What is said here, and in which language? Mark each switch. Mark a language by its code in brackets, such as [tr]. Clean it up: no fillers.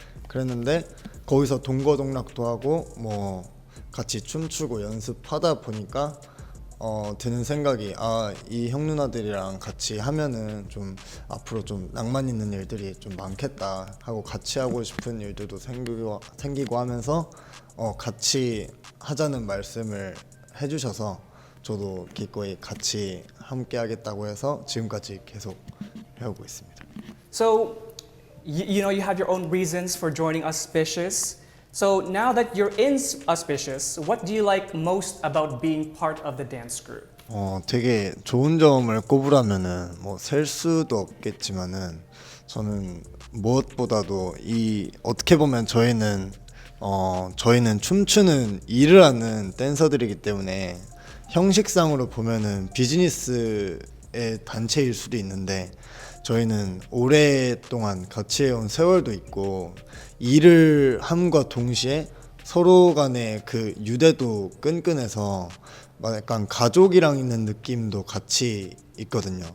[ko] 그랬는데 거기서 동거동락도 하고 뭐 같이 춤추고 연습하다 보니까 드는 생각이 이 형 누나들이랑 같이 하면은 좀 앞으로 좀 낭만 있는 일들이 좀 많겠다 하고 같이 하고 싶은 일들도 생기고 하면서 같이 하자는 말씀을 해주셔서 저도 기꺼이 같이 함께 하겠다고 해서 지금까지 계속 해오고 있습니다. [en] So you have your own reasons for joining Auspicious. So now that you're in Auspicious, what do you like most about being part of the dance group? [ko] 되게 좋은 점을 꼽으라면은 뭐 셀 수도 없겠지만은 저는 무엇보다도 어떻게 보면 저희는 춤추는 일을 하는 댄서들이기 때문에 형식상으로 보면은 비즈니스의 단체일 수도 있는데 저희는 오랫동안 같이 해온 세월도 있고 일을 함과 동시에 서로 간의 그 유대도 끈끈해서 막 약간 가족이랑 있는 느낌도 같이 있거든요.